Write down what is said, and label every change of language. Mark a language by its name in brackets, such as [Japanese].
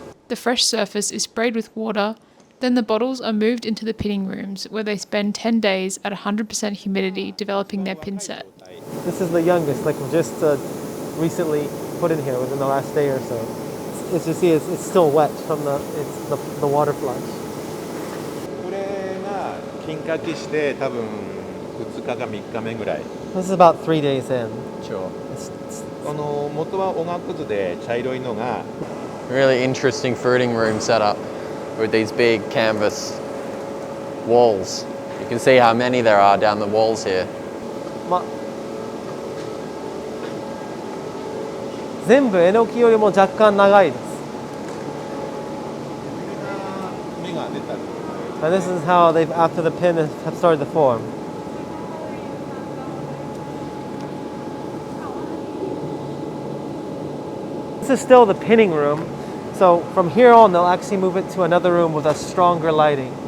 [English] The fresh surface is sprayed with water. Then the bottles are moved into the pinning rooms, where they spend 10 days at 100% humidity developing their pin set. This is the youngest, like we just recently put in here within the last day or so. As you see, it's still wet from the water flush. [Japanese] これが金かきして多分2日か3日目ぐらい。 [English] This is about 3 days in. Sure. [Japanese] この元はおがくずで茶色いのが [English] Really interesting fruiting room setup with these big canvas walls. You can see how many there are down the walls here. [Japanese] 全部えのきよりも若干長いです。芽が出たり [English] And this is how they've, after the pin have started to form. This is still the pinning room. So from here on, they'll actually move it to another room with a stronger lighting.